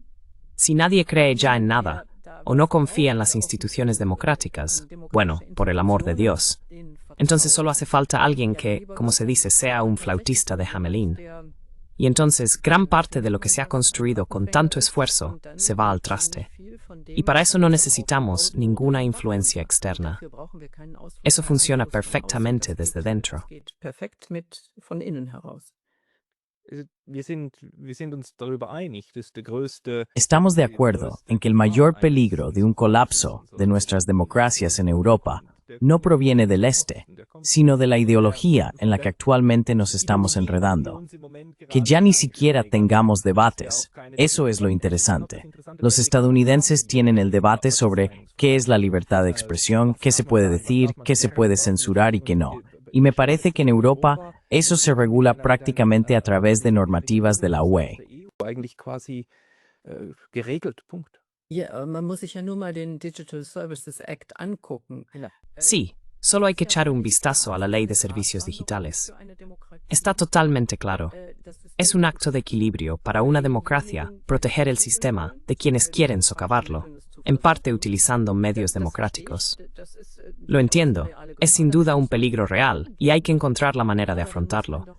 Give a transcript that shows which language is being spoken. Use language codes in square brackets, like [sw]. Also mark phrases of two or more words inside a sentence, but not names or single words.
[es] Si nadie cree ya en nada, o no confía en las instituciones democráticas, bueno, por el amor de Dios, entonces solo hace falta alguien que, como se dice, sea un flautista de Hamelin. Y entonces gran parte de lo que se ha construido con tanto esfuerzo se va al traste. Y para eso no necesitamos ninguna influencia externa. Eso funciona perfectamente desde dentro. [de] perfekt von innen heraus. Wir sind uns darüber einig, dass der größte [es] Estamos de acuerdo en que el mayor peligro de un colapso de nuestras democracias en Europa no proviene del este, sino de la ideología en la que actualmente nos estamos enredando. Que ya ni siquiera tengamos debates, eso es lo interesante. Los estadounidenses tienen el debate sobre qué es la libertad de expresión, qué se puede decir, qué se puede censurar y qué no. Y me parece que en Europa eso se regula prácticamente a través de normativas de la UE. [de] eigentlich quasi geregelt, Punkt. Ja, man muss sich ja nur mal den Digital Services Act angucken. [es] Sí, solo hay que echar un vistazo a la Ley de Servicios Digitales. Está totalmente claro. Es un acto de equilibrio para una democracia proteger el sistema de quienes quieren socavarlo, en parte utilizando medios democráticos. Lo entiendo, es sin duda un peligro real y hay que encontrar la manera de afrontarlo.